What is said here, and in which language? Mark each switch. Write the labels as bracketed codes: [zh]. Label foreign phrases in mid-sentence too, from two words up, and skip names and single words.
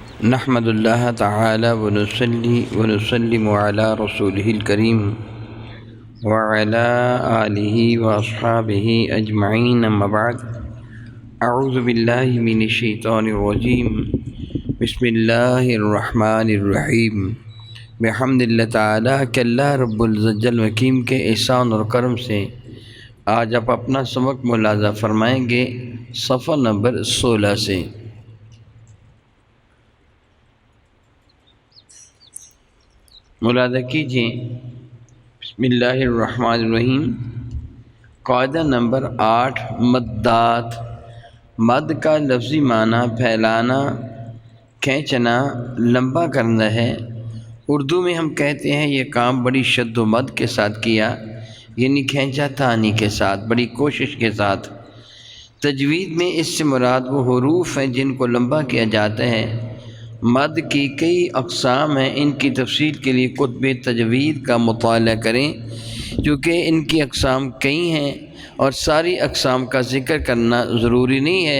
[ar] نحمد اللہ تعالی ونصلی ونسلم علی رسولہ الکریم وعلی آلہ واصحابہ اجمعین اما بعد اعوذ باللہ من الشیطان الرجیم بسم اللہ الرحمن الرحیم بحمد اللہ تعالی [ur] کہ اللہ رب العزت جل وکیم کے احسان اور کرم سے آج آپ اپنا سبق ملاحظہ فرمائیں گے صفحہ نمبر 16 سے۔ ملاحظہ کیجیے، [ar] بسم اللہ الرحمن الرحیم۔ [ur] قاعدہ نمبر 8 مدات۔ مد کا لفظی معنی پھیلانا، کھینچنا، لمبا کرنا ہے۔ اردو میں ہم کہتے ہیں یہ کام بڑی شد و مد کے ساتھ کیا، یعنی کھینچا تانی کے ساتھ، بڑی کوشش کے ساتھ۔ تجوید میں اس سے مراد وہ حروف ہیں جن کو لمبا کیا جاتا ہے۔ مد کی کئی اقسام ہیں، ان کی تفصیل کے لیے کتب تجوید کا مطالعہ کریں، چونکہ ان کی اقسام کئی ہیں اور ساری اقسام کا ذکر کرنا ضروری نہیں ہے۔